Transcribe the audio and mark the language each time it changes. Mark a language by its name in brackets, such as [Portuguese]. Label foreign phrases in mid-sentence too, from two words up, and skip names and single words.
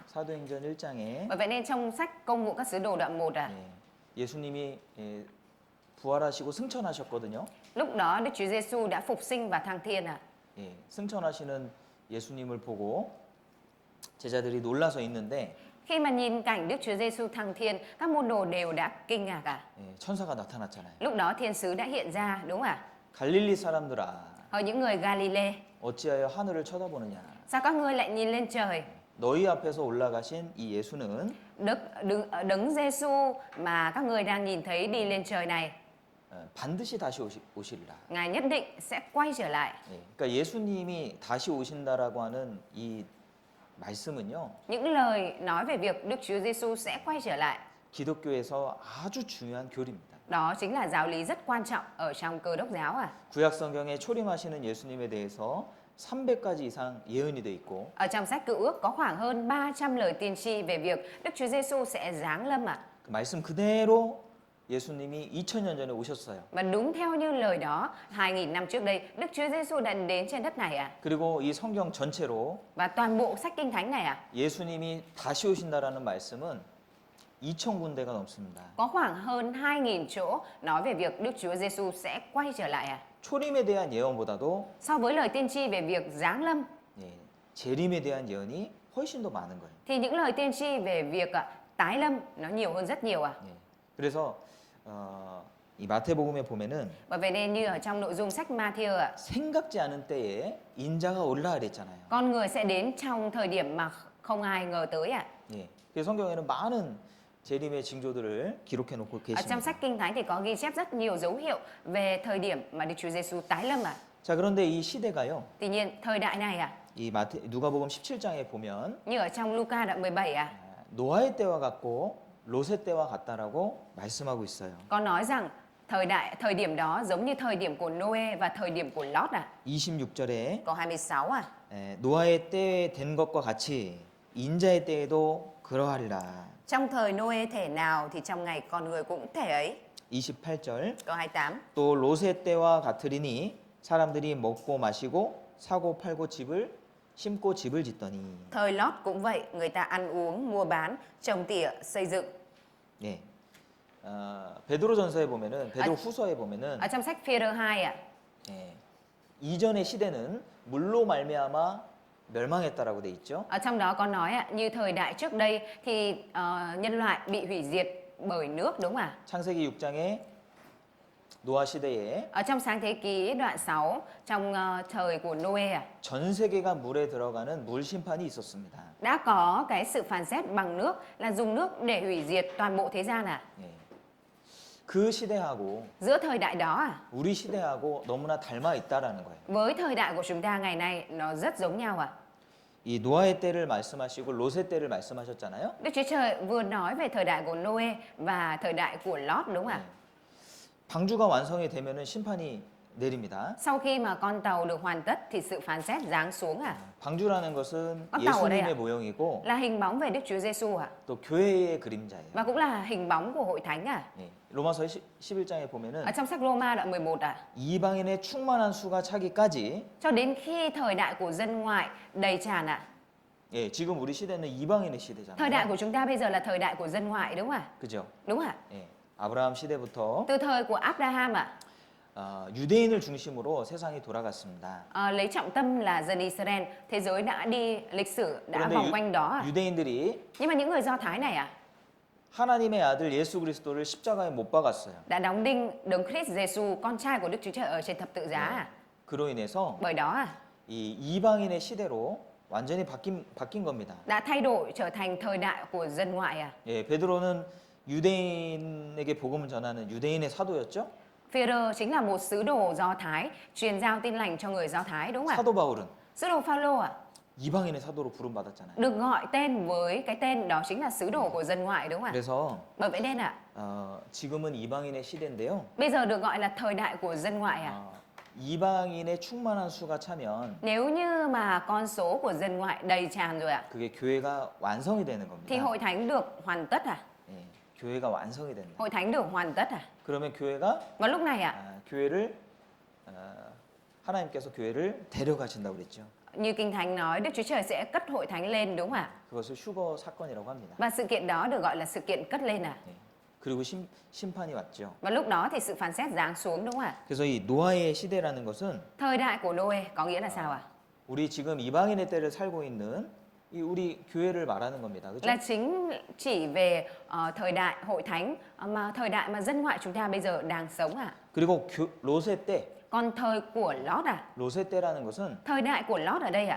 [Korean] 사도행전 1장에 [Vietnamese] Bởi vậy nên trong sách Công vụ các sứ đồ đoạn 1 ạ, [Korean] 예수님이 부활하시고 승천하셨거든요. [Vietnamese] lúc đó Đức Chúa Giêsu đã phục sinh và thăng thiên ạ. [Korean] 승천하시는 예수님을 보고 제자들이 놀라서 있는데 [Vietnamese] Khi mà nhìn cảnh Đức Chúa Giêsu thăng thiên, các môn đồ đều đã kinh ngạc ạ. [Korean] 천사가 나타났잖아요. [Vietnamese] Lúc đó thiên sứ đã hiện ra, đúng ạ? [Korean] 갈릴리 사람들아, [Vietnamese] Ở những người Galilee, [Korean] 어찌하여 하늘을 쳐다보느냐? [Vietnamese] sao các ngươi lại nhìn lên trời? [Korean] 너희 앞에서 올라가신 이 예수는 [Vietnamese] Đấng Giêsu mà các ngươi đang nhìn thấy đi lên trời này, [Korean] 반드시 다시 오시리라. [Vietnamese] Ngài nhất định sẽ quay trở lại. [Korean] 그러니까 예수님이 다시 오신다라고 하는 이 말씀은요. [Vietnamese] Những lời nói về việc Đức Chúa Giêsu sẽ quay trở lại, [Korean] 기독교에서 아주 중요한 교리입니다. [Vietnamese] đó chính là giáo lý rất quan trọng ở trong Cơ đốc giáo à. [Korean] 구약 성경에 초림하시는 예수님에 대해서 300가지 이상 예언이 돼 있고 [Vietnamese] Ở trong sách Cựu Ước có khoảng hơn 300 lời tiên tri về việc Đức Chúa Giêsu sẽ giáng lâm ạ. [Korean] 그 말씀 그대로 예수님이 2000년 전에 오셨어요. [Vietnamese] Và đúng theo như lời đó, 2000 năm trước đây, Đức Chúa Giêsu đã đến trên đất này ạ. [Korean] 그리고 이 성경 전체로 [Vietnamese] Và toàn bộ sách Kinh Thánh này ạ, [Korean] 예수님이 다시 오신다라는 말씀은 2000군데가 넘습니다. [Vietnamese] có khoảng hơn 2000 chỗ nói về việc Đức Chúa Giêsu sẽ quay trở lại ạ. [Korean] 초림에 대한 예언보다도 [Vietnamese] So với lời tiên tri về việc giáng lâm, [Korean] 재림에 대한 예언이 훨씬 더 많은 거예요. [Vietnamese] thì những lời tiên tri về việc tái lâm nó nhiều hơn rất nhiều ạ. [Korean] 그래서 이 마태복음에 보면은 [Vietnamese] Bởi vậy nên như ở trong nội dung sách Matthew ạ, [Korean] 생각지 않은 때에 인자가 올라 그랬잖아요. [Vietnamese] con người sẽ đến trong thời điểm mà không ai ngờ tới ạ. [Korean] 그래서 성경에는 많은 재림의 징조들을 기록해 놓고 [Vietnamese] Ở trong [Korean] 계십니다. [Vietnamese] sách Kinh Thánh thì có ghi chép rất nhiều dấu hiệu về thời điểm mà Đức Chúa Giêsu tái lâm ạ. [Korean] 자, 그런데 이 시대가요. [Vietnamese] Tuy nhiên thời đại này ạ, [Korean] 이 누가복음 17장에 보면 [Vietnamese] như ở trong Luca đoạn 17 ạ, [Korean] 노아의 때와 같고 롯의 때와 같다라고 말씀하고 있어요. [Vietnamese] có nói rằng thời điểm đó giống như thời điểm của Noe và thời điểm của Lót ạ. [Korean] 26절에 [Vietnamese] Câu 26 ạ. [Korean] 노아의 때에 된 것과 같이 인자의 때에도 그러하리라. [Vietnamese] Trong thời Noe thể nào thì trong ngày con người cũng thể ấy. [Korean] 28절 [Vietnamese] Câu 28. [Korean] 또 롯의 때와 같으리니 사람들이 먹고 마시고 사고 팔고 심고 집을 짓더니. [Vietnamese] Thời Lót cũng vậy, người ta ăn uống, mua bán, trồng tỉa, xây dựng. [Korean] 예. 베드로전서에 보면은 베드로후서에 보면은 [Vietnamese] Ở trong sách Phi-rơ 2 ạ, [Korean] 이전의 시대는 물로 말미암아 멸망했다라고 돼 있죠. [Vietnamese] ở trong đó có nói ạ, như thời đại trước đây thì nhân loại bị hủy diệt bởi nước, đúng không ạ? [Korean] 창세기 6장에 노아 시대에 [Vietnamese] Ở trong Sáng Thế Ký đoạn 6, trong thời của Noe ạ, [Korean] 전 세계가 물에 들어가는 물 심판이 있었습니다. [Vietnamese] đã có cái sự phán xét bằng nước là dùng nước để hủy diệt toàn bộ thế gian ạ. [Korean] 그 시대하고 [Vietnamese] Giữa thời đại đó à, [Korean] 우리 시대하고 너무나 닮아 있다라는 거예요. [Vietnamese] với thời đại của chúng ta ngày nay nó rất giống nhau ạ. [Korean] 이 노아의 때를 말씀하시고 롯의 때를 말씀하셨잖아요. [Vietnamese] Đức Chúa Trời vừa nói về thời đại của Noe và thời đại của Lót, đúng không ạ? [Korean] 방주가 완성이 되면은 심판이 내립니다. [Vietnamese] Sau khi mà con tàu được hoàn tất thì sự phán xét giáng xuống ạ. [Korean] 방주라는 것은 [Vietnamese] con tàu ở đây [Korean] 예수님의 [Vietnamese] ạ? [Korean] 모형이고 [Vietnamese] Là hình bóng về Đức Chúa Giêsu ạ. [Korean] 또 교회의 그림자예요. [Vietnamese] Và cũng là hình bóng của hội thánh ạ. [Korean] 로마서 11장에 보면은 [Vietnamese] Ở trong sách Roma đoạn 11 ạ. [Korean] 이방인의 충만한 수가 차기까지 [Vietnamese] Cho đến khi thời đại của dân ngoại đầy tràn ạ. [Korean] 지금 우리 시대는 이방인의 [Vietnamese] Thời đại [Korean] 시대잖아요. [Vietnamese] của chúng ta bây giờ là thời đại của dân ngoại, đúng không ạ? [Korean] 그죠? [Vietnamese] Đúng ạ. [Korean] 아브라함 시대부터 [Vietnamese] Từ thời của Abraham ạ, [Korean] 유대인을 중심으로 세상이 돌아갔습니다. [Vietnamese] Lấy trọng tâm là dân Israel, thế giới đã đi lịch sử đã [Korean] 그런데 [Vietnamese] vòng quanh đó. [Korean] 유대인들이 [Vietnamese] Nhưng mà những người Do Thái này [Korean] 하나님의 아들 예수 그리스도를 십자가에 못 박았어요. [Vietnamese] đã đóng đinh Đấng Christ Giêsu, con trai của Đức Chúa Trời ở trên thập tự giá. [Korean] 그로 인해서 [Vietnamese] Bởi đó [Korean] 이 이방인의 시대로 완전히 바뀐 겁니다. [Vietnamese] đã thay đổi trở thành thời đại của dân ngoại. [Korean] 예, 베드로는 유대인에게 복음을 전하는 유대인의 사도였죠. [Vietnamese] Phêrô chính là một sứ đồ Do Thái, truyền giao tin lành cho người Do Thái, đúng không ạ? [Korean] 사도 바울은 [Vietnamese] Sứ đồ Phaolô [Korean] 이방인의 사도로 부름 받았잖아요. [Vietnamese] được gọi tên với cái tên đó chính là sứ đồ của dân ngoại, đúng không ạ? [Korean] 그래서 [Vietnamese] Bởi vậy nên [Korean] 지금은 이방인의 시대인데요. [Vietnamese] bây giờ được gọi là thời đại của dân ngoại. [Korean] 이방인의 충만한 수가 차면 [Vietnamese] Nếu như mà con số của dân ngoại đầy tràn rồi [Korean] 그게 교회가 완성이 되는 [Vietnamese] thì [Korean] 겁니다. [Vietnamese] hội thánh được hoàn tất [Korean] 예, 교회가 완성이 된다. [Vietnamese] Hội thánh được hoàn tất [Korean] 그러면 교회가 [Vietnamese] Và lúc này [Korean] 교회를 하나님께서 교회를 데려가신다고 그랬죠. [Vietnamese] như Kinh Thánh nói, Đức Chúa Trời sẽ cất hội thánh lên, đúng không ạ? [Korean] 그것을 휴거 사건이라고 합니다. [Vietnamese] Và sự kiện đó được gọi là sự kiện cất lên [Korean] 예, 그리고 심판이 왔죠. [Vietnamese] Và lúc đó thì sự phán xét giáng xuống, đúng không ạ? [Korean] 그래서 이 노아의 시대라는 것은 [Vietnamese] Thời đại của Noe có nghĩa là sao [Korean] 우리 지금 이방인의 때를 살고 있는 이 우리 교회를 말하는 겁니다. 그렇죠? [Vietnamese] Là chính chỉ về thời đại hội thánh, mà thời đại mà dân ngoại chúng ta bây giờ đang sống [Korean] 그리고 롯의 때, [Vietnamese] Còn thời của Lót [Korean] 롯의 때라는 것은 [Vietnamese] Thời đại của Lót ở đây